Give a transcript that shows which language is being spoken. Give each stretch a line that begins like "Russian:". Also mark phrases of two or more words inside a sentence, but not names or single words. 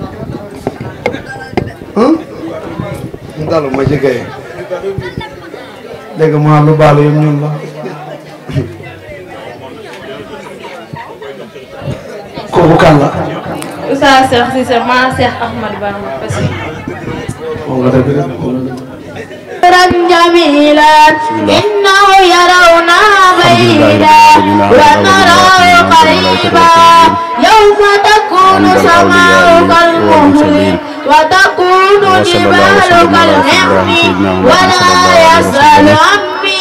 Wolof: Mu dalu ma jege. Dégg ma lu baalu yëpp ñuul la. Kooku kan la. Oustaz Cheikh Cissé ma Cheikh Ahmad Bamba Passy.
Arabic: جميلا إنه يرون بعيدا ونراه قريبا يوم تكون سماء كالمهل وتكون جبال كالعهن ولا يسأل عمي